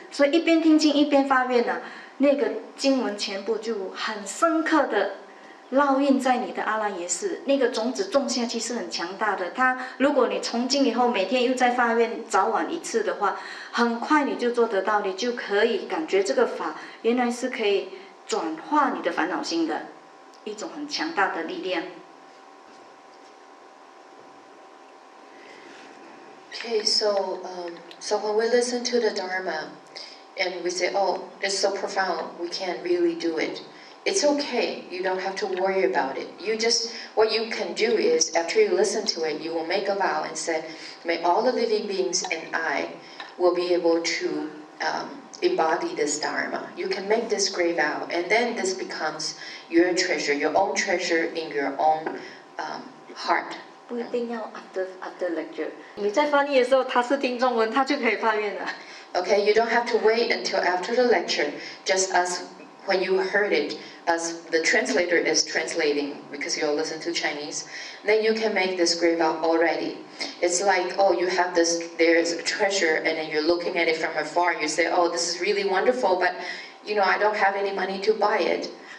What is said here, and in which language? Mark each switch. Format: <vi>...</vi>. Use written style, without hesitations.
<zh>所以一边听经一边发愿啊，那个经文全部就很深刻的烙印在你的阿赖耶识，那个种子种下去是很强大的。它如果你从今以后每天又在发愿，早晚一次的话，很快你就做得到，你就可以感觉这个法原来是可以转化你的烦恼心的一种很强大的力量。</zh> <en>Okay, so when we listen to the Dharma and we say, oh, it's so profound, we can't really do it. It's okay, you don't have to worry about it. What you can do is, after you listen to it, you will make a vow and say, may all the living beings and I will be able to embody this Dharma. You can make this great vow, and then this becomes your treasure, your own treasure in your own heart.</en> <zh>不一定要</zh> <en>after lecture。</en> <zh>你在翻译的时候，他是听中文，他就可以发愿了。</zh> <en>Okay, you don't have to wait until after the lecture, just as when you heard it, as the translator is translating, because you'll listen to Chinese, then you can make this great vow already. It's like, oh, you have this, there's a treasure, and then you're looking at it from afar, you say, oh, this is really wonderful, but I don't have any money to buy it.</en>